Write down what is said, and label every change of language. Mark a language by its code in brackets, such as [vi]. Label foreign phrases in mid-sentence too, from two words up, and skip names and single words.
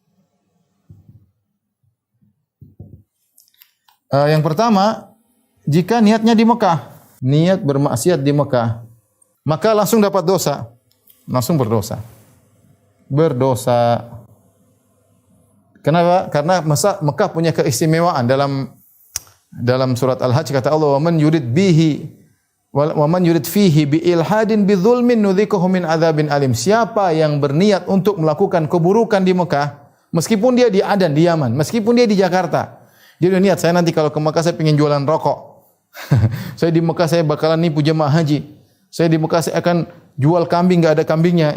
[id] Yang pertama, jika niatnya di Mekah, niat bermaksiat di Mekah, maka langsung dapat dosa. Langsung berdosa. Kenapa? Karena Mekah punya keistimewaan dalam surat Al-Hajj kata Allah, [ar] "ومن يرد به ومن يرد فيه بإلحاد بظلم نذقه من عذاب أليم. [id] Siapa yang berniat untuk melakukan keburukan di Mekah, meskipun dia di Adan, di Yaman, meskipun dia di Jakarta, dia udah niat, saya nanti kalau ke Mekah saya pengen jualan rokok. Saya di Mekah saya bakalan nipu jemaah haji. Saya di Mekah saya akan jual kambing, enggak ada kambingnya.